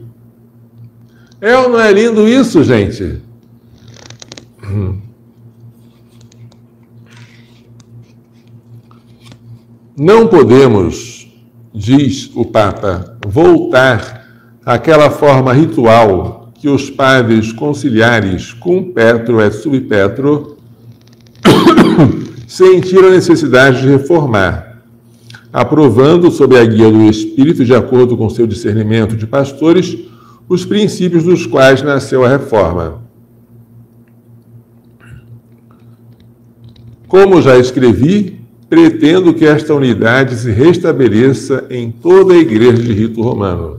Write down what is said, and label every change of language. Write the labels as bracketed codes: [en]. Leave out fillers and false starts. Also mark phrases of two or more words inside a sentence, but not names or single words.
[pt] É ou não é lindo isso, gente? Não podemos, diz o Papa, voltar àquela forma ritual que os padres conciliares [la] cum petro et sub petro [pt] sentiram a necessidade de reformar, aprovando, sob a guia do Espírito, de acordo com seu discernimento de pastores, os princípios dos quais nasceu a reforma. Como já escrevi, pretendo que esta unidade se restabeleça em toda a Igreja de rito romano.